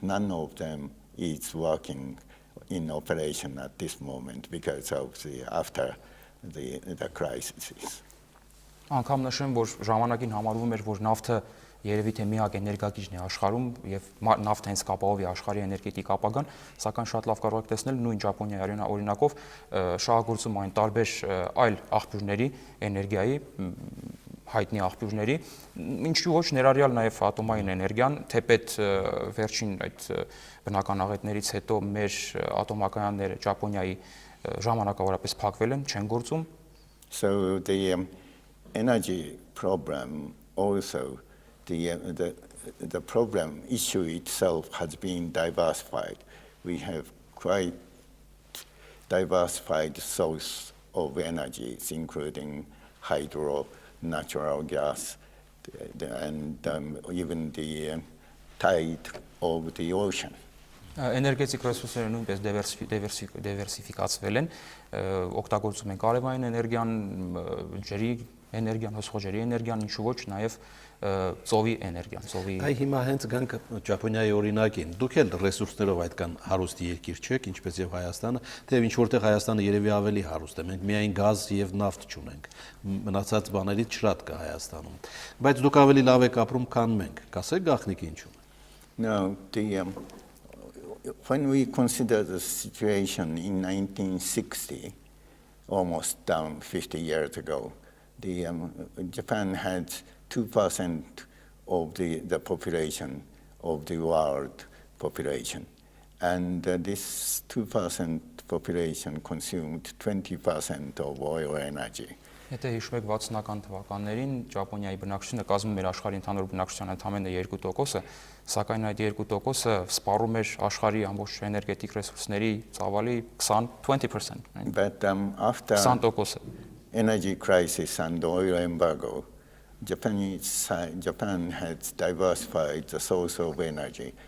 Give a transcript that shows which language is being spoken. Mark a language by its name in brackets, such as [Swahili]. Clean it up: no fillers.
[English] None of them is working in operation at this moment because of after the crisis. [Armenian] Անգամ նշեմ, որ ժամանակին համարվում էր, որ նավթը երևի թե միակ էներգակիրն է աշխարհում եւ նավթը հենց կապահովի աշխարհի էներգետիկ ապագան, սակայն շատ լավ կարող եք տեսնել նույն Ճապոնիայի օրինակով շահագործում այն տարբեր այլ աղբյուրների էներգիայի հայտնի աղբյուրների, ինչու ոչ ներառյալ նաև ատոմային էներգիան, թեպետ վերջին այդ բնական աղետներից հետո մեր ատոմակայանները Ճապոնիայի ժամանակավորապես փակվել են, չեն գործում։ [English] So the energy problem also, the problem issue itself has been diversified. We have quite diversified source of energies, including hydro, natural gas, and even the tide of the ocean. [Armenian] Էներգետիկ ռեսուրսները նույնպես դիվերսիֆիկացվել են, օգտագործում են կարևային էներգիան, ջրի էներգիան, հոսքո ջրի էներգիան, ինչու ոչ նաև ծովի էներգիան, ծովի։ Այ հիմա հենց գանք Ճապոնիայի օրինակին։ Դուք էլ ռեսուրսներով այդքան հարուստ երկիր չեք, ինչպես եւ Հայաստանը, թեև ինչ որտեղ Հայաստանը երևի ավելի հարուստ է։ Մենք միայն գազ եւ նավթ չունենք։ Մնացած բաներից շատ կա Հայաստանում։ Բայց դուք ավելի լավ եք ապրում, քան մենք։ Կասեք գաղտնիքը ինչու՞։ [English] No, when we consider the situation in 1960, almost 50 years ago, Japan had 2% of the population of the world population, and this 2% population consumed 20% of oil energy. [Armenian] Եթե հիշում եք 60-ական թվականներին Ճապոնիայի բնակչությունը կազմում էր աշխարհի ընդհանուր բնակչության ընդամենը 2%, սակայն այդ 2%-ը սպառում էր աշխարհի ամբողջ էներգետիկ ռեսուրսների ծավալի 20%։ [English] But after 20%. Energy crisis and oil embargo, Japan has diversified the source of energy.